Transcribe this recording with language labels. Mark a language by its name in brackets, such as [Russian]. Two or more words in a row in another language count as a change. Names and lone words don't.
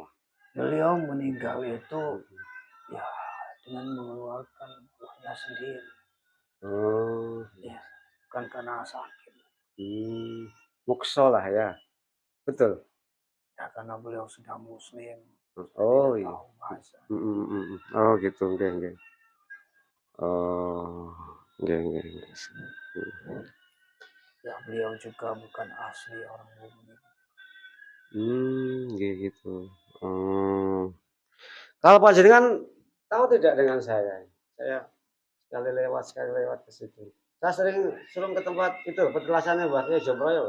[Indonesian] Beliau meninggal itu ya dengan mengeluarkan ruhnya sendiri. Oh, ya, bukan karena sakit. Mukso lah ya, betul. Ya karena beliau sudah muslim. Oh iya. Tahu bahasa. Oh gitu, nggih. Oh, nggih. Ya beliau juga bukan asli orang Bumi. Nggih gitu. Kalau Pak jenengan tahu tidak dengan saya? Saya sekali lewat ke situ. Saya sering ke tempat itu petilasannya Mbah Kiai Joproyo.